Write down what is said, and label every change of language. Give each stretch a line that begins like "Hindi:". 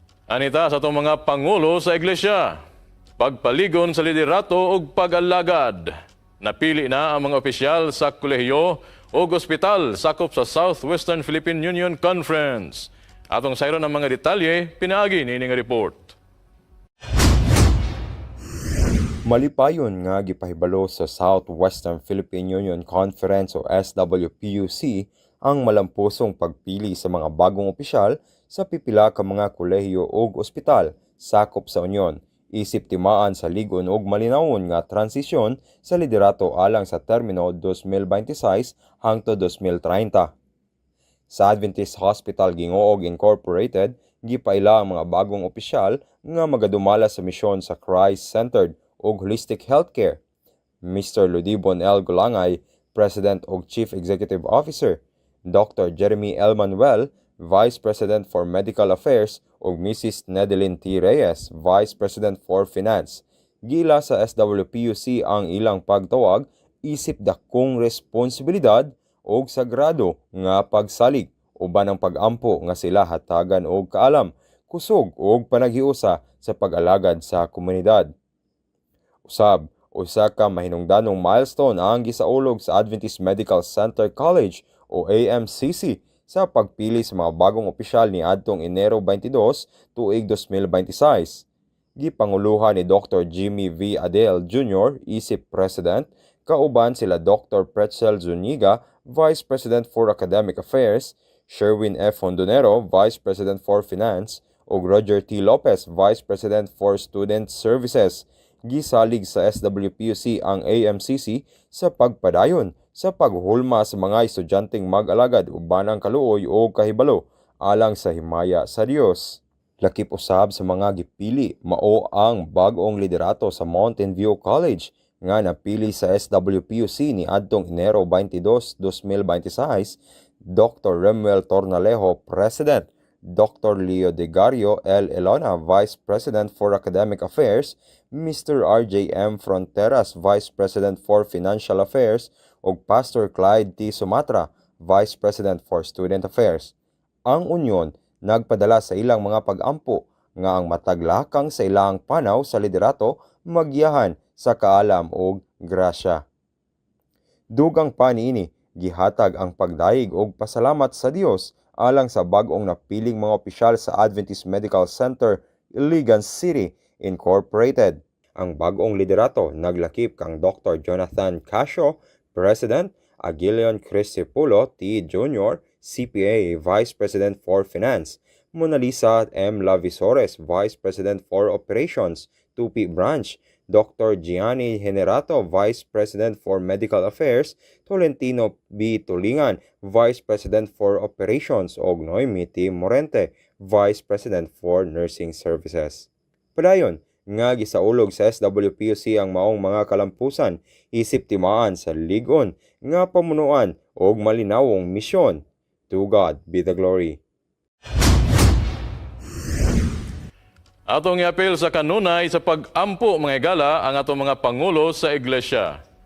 Cebuano: Anita sa itong mga pangulo sa iglesia, pagpaligon sa liderato o pag-alagad. Napili na ang mga opisyal sa kolehiyo o ospital sakop sa Southwestern Philippine Union Conference. Atong sayron ng mga detalye, pinaagi ni nga report. Malipayon nga gipahibalo sa Southwestern Philippine Union Conference o SWPUC ang malampusong pagpili sa mga bagong opisyal sa pipila ka mga kolehiyo o ospital sakop sa Union, isip timaan sa ligon og malinawon nga transisyon sa liderato alang sa termino 2026 hangtod 2030. Sa Adventist Hospital Gingoog Incorporated, gipaila ang mga bagong opisyal nga magadumala sa misyon sa Christ-centered ug holistic healthcare. Mr. Ludibon L.
English: Gulangay, President ug Chief Executive Officer, Dr. Jeremy L. Manuel, Vice President for Medical Affairs ug Mrs. Nedeline T. Reyes, Vice President for Finance.
Cebuano: Gila sa SWPUC ang ilang pagtawag isip dakong responsibilidad og sagrado nga pagsalig uban ang pag-ampo nga sila hatagan og kaalam, kusog og panaghiusa sa pag-alagad sa komunidad. Usab, usa ka mahinungdanong milestone ang gisaulog sa Adventist Medical Center College o AMCC sa pagpili sa mga bagong opisyal ni adtong Enero 22, tuig 2026. Gipanguluhan ni Dr. Jimmy V. Adele Jr., isip President, kauban sila Dr.
English: Pretzel Zuniga, Vice President for Academic Affairs, Sherwin F. Hondonero, Vice President for Finance, ug Roger T. Lopez, Vice President for Student Services.
Cebuano: Gisalig sa SWPUC ang AMCC sa pagpadayon sa paghulma sa mga estudyanteng mag-alagad uban ang kaluoy o kahibalo alang sa himaya sa Dios. Lakip usab sa mga gipili mao ang bag-ong liderato sa Mountain View College nga napili sa SWPUC ni adtong Enero 22, 2026, Dr.
English: Remuel Tornalejo, President, Dr. Leo Degario L. Elona, Vice President for Academic Affairs, Mr. RJ.M. Fronteras, Vice President for Financial Affairs, ug Pastor Clyde T. Sumatra, Vice President for Student Affairs.
Cebuano: Ang Union nagpadala sa ilang mga pag-ampo nga ang mataglakang sa ilang panaw sa liderato magiyahan sa kaalam ug grasya. Dugang pa niini, gihatag ang pagdaig ug pasalamat sa Dios alang sa bag-ong napiling mga opisyal sa Adventist Medical Center, Iligan City, Incorporated. Ang bag-ong liderato naglakip kang Dr.
English: Jonathan Casio, President, Aguilion Cristipulo T. Jr., CPA, Vice President for Finance, Mona Lisa M. Lavisores, Vice President for Operations, Tupi Branch, Dr. Gianni Generato, Vice President for Medical Affairs, Tolentino B. Tulingan, Vice President for Operations, ug Noemi T. Morente, Vice President for Nursing Services.
Cebuano: Padayon, nga gisaulog sa SWPUC ang maong mga kalampusan, isip timaan sa ligon, nga pamunuan og malinawong misyon.
English: To God be the glory.
Cebuano: Atong iapil sa kanunay sa pag-ampo mga igala ang atong mga pangulo sa iglesia.